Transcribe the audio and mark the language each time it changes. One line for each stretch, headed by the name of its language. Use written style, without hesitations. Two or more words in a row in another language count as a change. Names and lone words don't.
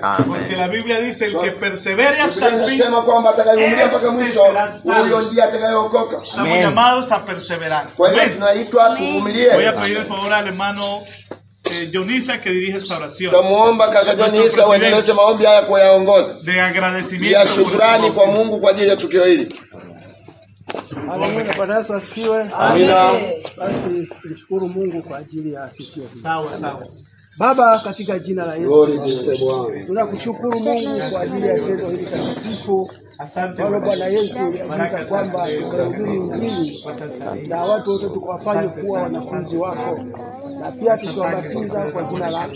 Spanish: Porque la Biblia dice: el que persevere hasta el fin, estamos llamados a perseverar. Voy a pedir el favor al hermano Dionisa que dirige esta oración de agradecimiento por
Swahili: Mungu kwa ajili ya tukio hili. Amina. Bwana Yesu asifiwe. Amina. Basi tunashukuru Mungu kwa ajili ya tukio hili. Sawa. Baba, katika jina la Yesu tunakushukuru Mungu kwa ajili ya tendo hili takatifu. Asante Bwana Yesu, agiza kwamba tukahubiri Injili na watu wote tukawafanye kuwa wanafunzi wako, na pia tukiwabatiza kwa jina lako.